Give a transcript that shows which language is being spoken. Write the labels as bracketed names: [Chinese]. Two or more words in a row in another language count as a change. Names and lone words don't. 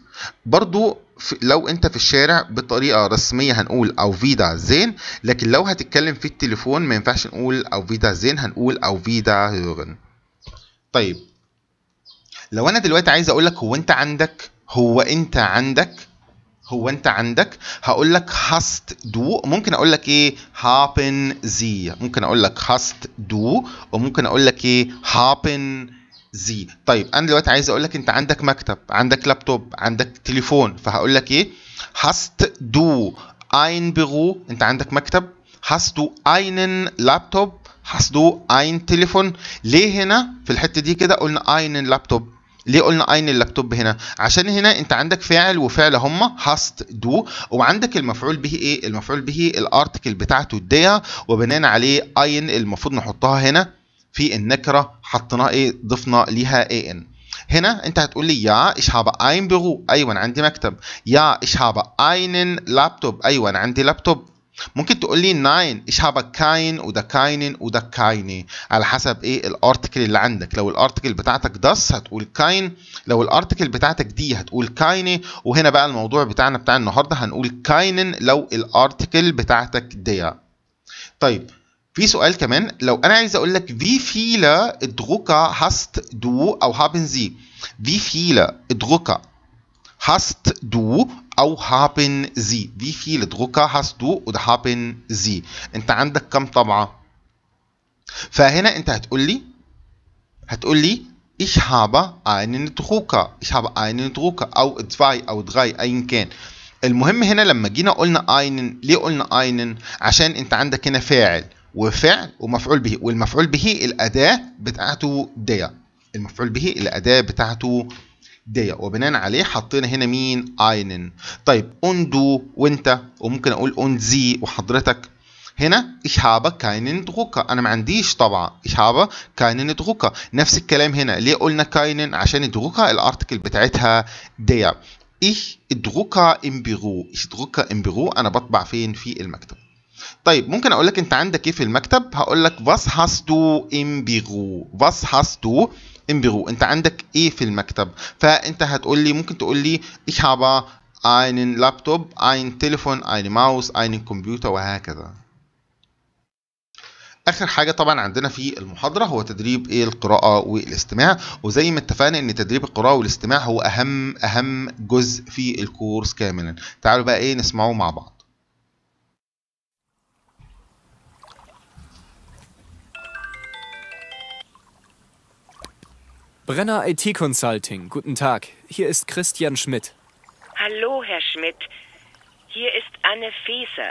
[Arabic] برضو لو انت في الشارع بطريقة رسمية هنقول [German] auf Wiedersehen, [Arabic] لكن لو هتتكلم في التليفون ما ينفعش نقول [German] auf Wiedersehen, [Arabic] هنقول [German] auf Wiederhören. [Arabic] طيب لو انا دلوقتي عايز اقول لك هو انت عندك هقول لك [German] hast du، [Arabic] ممكن اقول لك ايه [German] haben sie، [Arabic] ممكن اقول لك [German] hast du، [Arabic] وممكن اقول لك ايه [German] haben sie. [Arabic] طيب انا دلوقتي عايز اقول لك انت عندك مكتب، عندك لابتوب، عندك تليفون، فهقول لك ايه [German] hast du ein Büro [Arabic] انت عندك مكتب. [German] hast du einen Laptop hast du ein Telefon. [Arabic] ليه هنا في الحته دي كده قلنا [German] einen Laptop؟ [Arabic] ليه قلنا [German] einen Laptop [Arabic] هنا؟ عشان هنا انت عندك فاعل وفعل هما [German] hast du، [Arabic] وعندك المفعول به ايه؟ المفعول به الارتكل بتاعته der، وبناء عليه ein المفروض نحطها هنا في النكره، حطيناها ايه؟ ضفنا ليها ان. هنا انت هتقول لي يا [German] ich habe ein Büro، [Arabic] ايوه انا عندي مكتب. [German] يا ich habe einen Laptop، [Arabic] ايوه انا عندي لابتوب. ممكن تقول لي [German] nein ich habe kein [Arabic] وده keinen وده keine، على حسب ايه الارتكل اللي عندك. لو الارتكل بتاعتك das هتقول kein، لو الارتكل بتاعتك دي هتقول keine. وهنا بقى الموضوع بتاعنا بتاع النهارده هنقول keinen لو الارتكل بتاعتك der. طيب في سؤال كمان، لو انا عايز اقول لك [German] wie viele Drucker hast du [Arabic] او [German] haben sie؟ wie viele Drucker hast du او haben sie؟ wie viele Drucker hast du oder haben sie؟ [Arabic] انت عندك كم طبعة؟ فهنا انت هتقول لي [German] ich habe einen Drucker، ich habe einen Drucker [Arabic] او zwei او drei ايا كان. المهم هنا لما جينا قلنا einen، ليه قلنا einen؟ عشان انت عندك هنا فاعل وفعل ومفعول به، والمفعول به الأداة بتاعته der، المفعول به الأداة بتاعته der، وبناء عليه حطينا هنا مين؟ einen. طيب [German] und du [Arabic] وانت، وممكن اقول [German] und sie [Arabic] وحضرتك. [German] هنا ich habe keinen Drucker، [Arabic] انا ما عنديش طبعا [German] ich habe keinen Drucker. [Arabic] نفس الكلام هنا، ليه قلنا keinen؟ عشان الدروكا الارتكل بتاعتها der. [German] ich drucke im Büro، ich drucke im Büro، [Arabic] انا بطبع فين؟ في المكتب. طيب ممكن اقول لك انت عندك ايه في المكتب؟ هقول لك [German] was hast du im Büro، was hast du im Büro، [Arabic] انت عندك ايه في المكتب؟ فانت هتقول لي، ممكن تقول لي [German] ich habe einen Laptop ein Telefon eine Maus einen Computer وهكذا. [Arabic] اخر حاجه طبعا عندنا في المحاضره هو تدريب ايه؟ القراءه والاستماع. وزي ما اتفقنا ان تدريب القراءه والاستماع هو اهم جزء في الكورس كاملا. تعالوا بقى ايه نسمعه مع بعض. [German] Brenner IT Consulting, guten Tag. Hier ist Christian Schmidt. Hallo, Herr Schmidt. Hier ist Anne Feser.